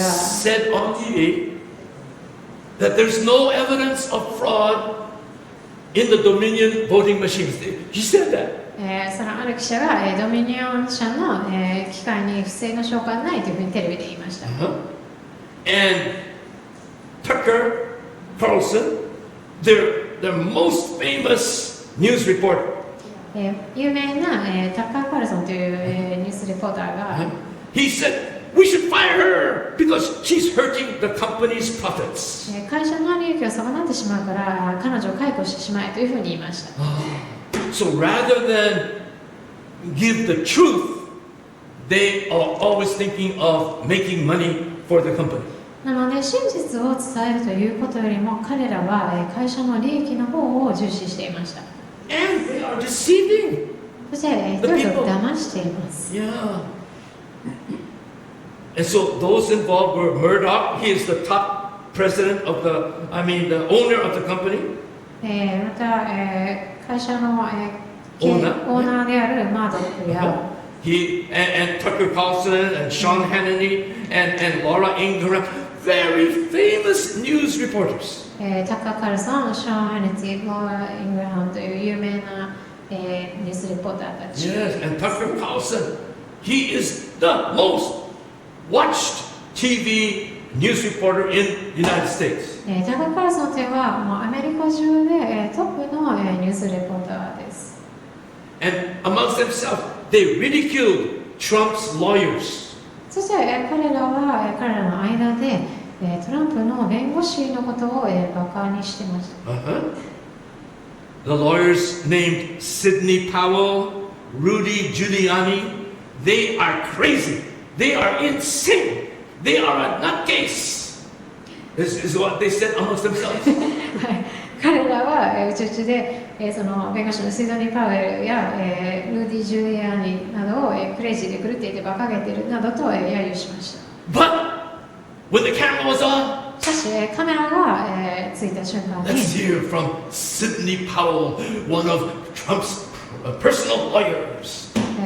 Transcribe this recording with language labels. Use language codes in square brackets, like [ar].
[en] said on TV that there's no evidence of fraud in the Dominion voting machines. He said that. [ja] そのある記者が、ドミニオン社の、機械に不正の証拠はないというふうにテレビで言いました。 [en] And Tucker Carlson, their most famous news reporter, [ja] 有名な、タッカー・カールソンという、ニュースレポーターが、 [en] he said, we should fire her because she's hurting the company's profits. [ja] 会社の利益を損なってしまうから彼女を解雇してしまえというふうに言いました。 [en] So rather than give the truth, they are always thinking of making money for the company. [ja] なので真実を伝えるということよりも彼らは会社の利益の方を重視していました。 [en] And they are deceiving [ja] そして人々を騙しています。 [en] Yeah. And so those involved were Murdoch. He is the top president of the owner of the company. [ja] また、会社の、オーナーであるマードックや、 [en] He and Tucker Carlson and Sean Hannity and Laura Ingraham, very famous news reporters. [ja] タッカー・カルソン、ショーン・ハネティ、ローラ・イングラハムという有名な、ニュースレポーターたち。 [en] Yes, and Tucker Carlson, he is the most watched TV news reporter in the United States. [ja] タッカー・カルソンというのはもうアメリカ中で、トップの、ニュースレポーターです。 [en] And amongst themselves, they ridiculed Trump's lawyers. [ja] そして、彼らの間で、トランプの弁護士のことを、バカにしてました。 [en] The lawyers named Sidney Powell, Rudy Giuliani, they are crazy. They are insane. They are a nutcase. This is what they said amongst themselves. [ja] 彼らはうちうちで、その弁護士のシドニー・パウエルや、ルーディ・ジュリアーニなどを、クレイジーで狂っていて馬鹿げているなどと、揶揄しました。 [en] But when the camera was on, [ja] しかし、カメラが、ついた瞬間に [en] let's hear from Sidney Powell, one of Trump's personal lawyers.